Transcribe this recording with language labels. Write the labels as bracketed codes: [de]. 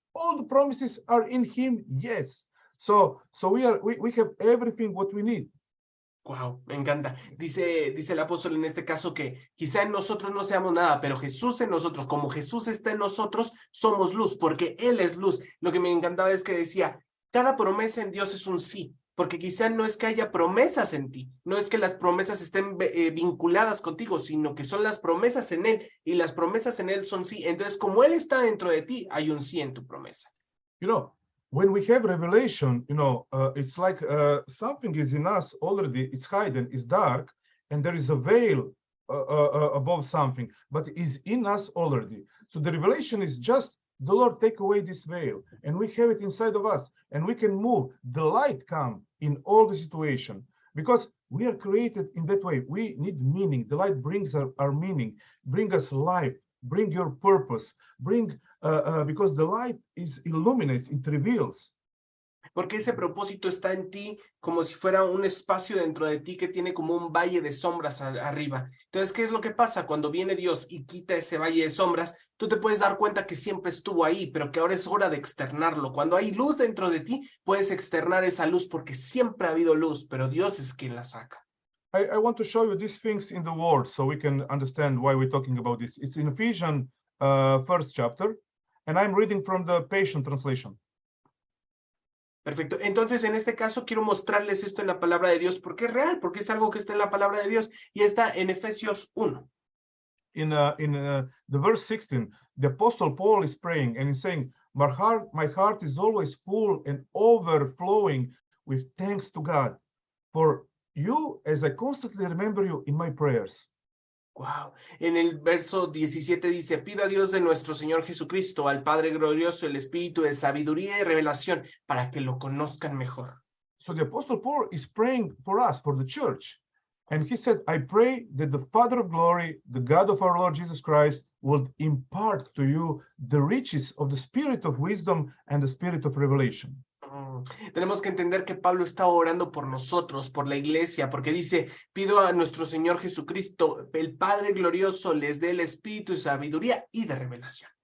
[en] All the promises are in him, yes. So we have everything what we need. [es] Wow, me encanta. Dice el apóstol en este caso que quizá en nosotros no seamos nada, pero Jesús en nosotros, como Jesús está en nosotros, somos luz, porque Él es luz. Lo que me encantaba es que decía, cada promesa en Dios es un sí, porque quizá no es que haya promesas en ti, no es que las promesas estén vinculadas contigo, sino que son las promesas en Él, y las promesas en Él son sí. Entonces, como Él está dentro de ti, hay un sí en tu promesa. [en] You know, when we have revelation, it's like something is in us already, it's hidden, it's dark, and there is a veil above something, but it is in us already. So the revelation is just the Lord take away this veil, and we have it inside of us, and we can move. The light come in all the situation, because we are created in that way. We need meaning. The light brings our meaning, bring us life, bring your purpose, because the light illuminates, it reveals. [es] Porque ese propósito está en ti como si fuera un espacio dentro de ti que tiene como un valle de sombras arriba. Entonces, ¿qué es lo que pasa? Cuando viene Dios y quita ese valle de sombras, tú te puedes dar cuenta que siempre estuvo ahí, pero que ahora es hora de externarlo. Cuando hay luz dentro de ti, puedes externar esa luz porque siempre ha habido luz, pero Dios es quien la saca. [en] I want to show you these things in the word so we can understand why we're talking about this. It's in Ephesians, first chapter, and I'm reading from the Passion Translation. [es] Perfecto. Entonces, en este caso, quiero mostrarles esto en la palabra de Dios porque es real, porque es algo que está en la palabra de Dios y está en Efesios 1. [en] in the verse 16, the Apostle Paul is praying and he's saying, my heart is always full and overflowing with thanks to God for you, as I constantly remember you in my prayers. Wow. [es] En el verso 17 dice, pido a Dios de nuestro Señor Jesucristo, al Padre glorioso, el Espíritu de sabiduría y revelación, para que lo conozcan mejor. [en] So the Apostle Paul is praying for us, for the church. And he said, I pray that the Father of glory, the God of our Lord Jesus Christ, will impart to you the riches of the spirit of wisdom and the spirit of revelation. [es] Tenemos que entender que Pablo está orando por nosotros, por la iglesia, porque dice, pido a nuestro Señor Jesucristo, el Padre glorioso, les dé el espíritu de sabiduría y de revelación.